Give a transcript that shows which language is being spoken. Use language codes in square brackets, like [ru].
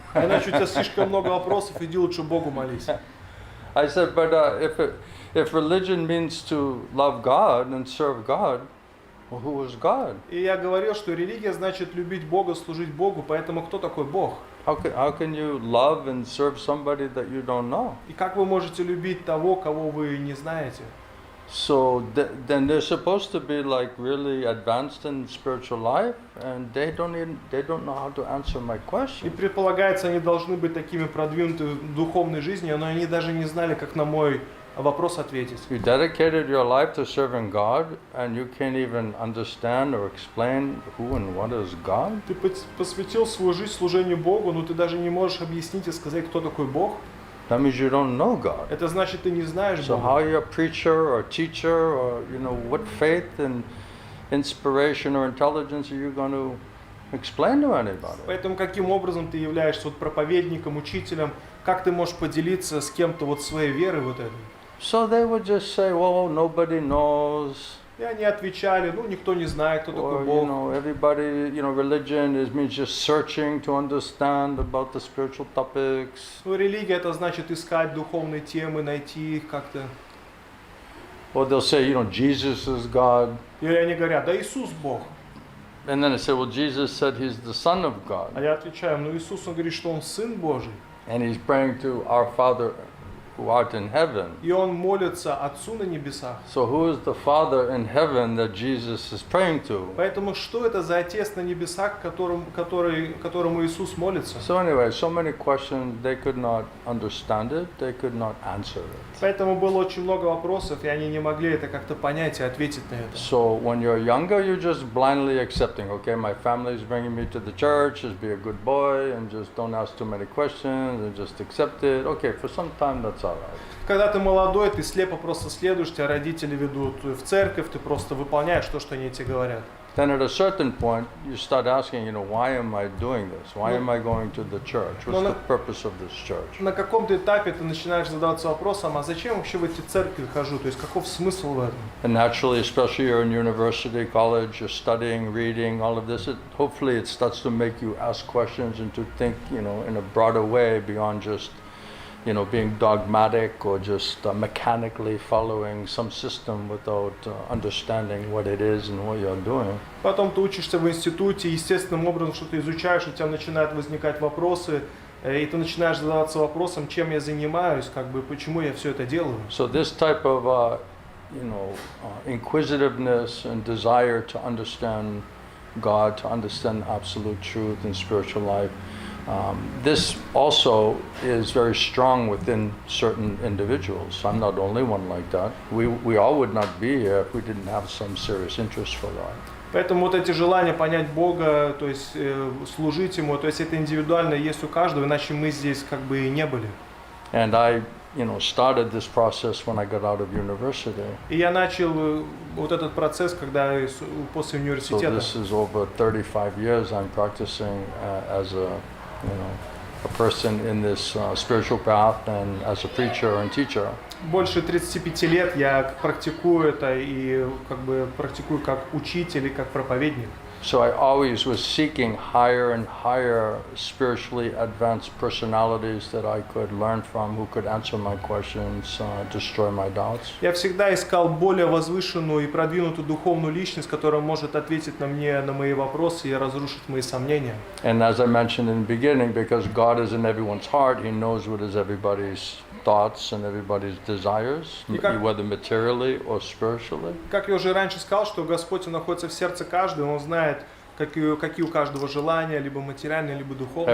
[ru] А иначе у тебя слишком много вопросов, иди лучше Богу молись. [en] I said, but if religion means to love God and serve God, well, who is God? [ru] И я говорил, что религия значит любить Бога, служить Богу, поэтому кто такой Бог? [en] How can you love and serve somebody that you don't know? [ru] И как вы можете любить того, кого вы не знаете? [en] So then they're supposed to be like really advanced in spiritual life, and they don't know how to answer my [ru] И [en] question. [ru] предполагается, они должны быть такими продвинутыми в духовной жизни, но они даже не знали, как на мой вопрос ответить. [en] You dedicated your life to serving God, and you can't even understand or explain who and what is God? [ru] Ты посвятил свою жизнь служению Богу, но ты даже не можешь объяснить и сказать, кто такой Бог. [en] That means you don't know God. [ru] Это значит, ты не знаешь [en] So how [ru] Бога. [en] are you a preacher or teacher, or what faith and inspiration or intelligence are you going to explain to anybody? [ru] Поэтому каким образом ты являешься вот проповедником, учителем, как ты можешь поделиться с кем-то вот своей верой вот этой? [en] So they would just say, well, nobody knows. [ru] И они отвечали, ну никто не знает, кто такой [en] Or, [ru] Бог. [en] everybody, religion means just searching to understand about the spiritual topics. [ru] Ну религия это значит искать духовные темы, найти их как-то. [en] Or they'll say, Jesus is God. [ru] Или они говорят, да Иисус Бог. [en] And then they say, well, Jesus said he's the Son of [ru] А [en] God. [ru] я отвечаю, ну Иисус, он говорит, что он Сын Божий. [en] And he's praying to our Father who art in heaven. [ru] И он молится Отцу на небесах. [en] So who is the Father in heaven that Jesus is praying to? [ru] Поэтому что это за Отец на небесах, которому Иисус молится? [en] So anyway, so many questions, they could not understand it, they could not answer it. [ru] Поэтому было очень много вопросов, и они не могли это как-то понять и ответить на это. [en] So when you're younger, you're just blindly accepting, okay, my family is bringing me to the church, just be a good boy and just don't ask too many questions and just accept it. Okay, for some time that's all right. [ru] Когда ты молодой, ты слепо просто следуешь, тебя родители ведут в церковь, ты просто выполняешь то, что они тебе говорят. [en] Then at a certain point, you start asking, why am I doing this? Why am I going to the church? What's the purpose of this church? [ru] На каком-то этапе ты начинаешь задаваться вопросом, а зачем вообще в эти церкви хожу? То есть каков смысл в этом? [en] And naturally, especially you're in university, college, you're studying, reading, all of this, hopefully it starts to make you ask questions and to think, in a broader way beyond just being dogmatic or just mechanically following some system without understanding what it is and what you're doing. [ru] Потом ты учишься в институте, естественным образом что-то изучаешь, у тебя начинают возникать вопросы, и ты начинаешь задаваться вопросом, чем я занимаюсь, почему я все это делаю. [en] So this type of inquisitiveness and desire to understand God, to understand absolute truth and spiritual life, this also is very strong within certain individuals. I'm not the only one like that. We all would not be here if we didn't have some serious interest for God. [ru] Поэтому вот эти желания понять Бога, то есть служить Ему, то есть это индивидуально есть у каждого, иначе мы здесь и не были. [en] And I, started this process when I got out of university. [ru] И я начал вот этот процесс, когда после университета. [en] So this is over 35 years I'm practicing as a person in this spiritual path and as a preacher and teacher. [ru] Больше 35 лет я практикую это и практикую как учитель и как проповедник. [en] So I always was seeking higher and higher spiritually advanced personalities that I could learn from, who could answer my questions, destroy my doubts. [ru] Я всегда искал более возвышенную и продвинутую духовную личность, которая может ответить на мои вопросы и разрушить мои сомнения. [en] And as I mentioned in the beginning, because God is in everyone's heart, He knows what is everybody's thoughts and everybody's desires, whether materially or spiritually. [ru] Как я уже раньше сказал, что Господь находится в сердце каждого, Он знает, какие у каждого желания, либо материальные, либо духовные.